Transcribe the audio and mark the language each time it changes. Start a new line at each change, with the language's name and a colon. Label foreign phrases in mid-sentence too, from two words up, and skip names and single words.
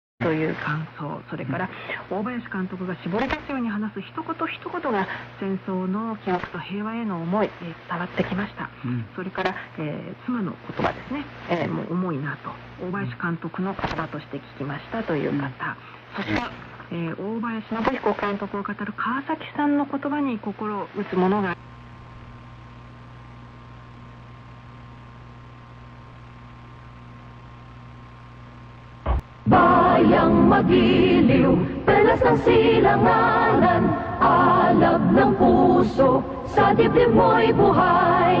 Japanese: という感想、それから大林監督が絞り出すように話す一言一言が戦争の記憶と平和への思い、伝わってきました。それから、妻の言葉ですね、もう重いなと大林監督の言葉として聞きましたという方、そして、大林信彦監督を語る川崎さんの言葉に心を打つものが
Filipino: Bayang magiliw, pelas ng silanganan, alab ng puso, sa dibdib mo'y buhay.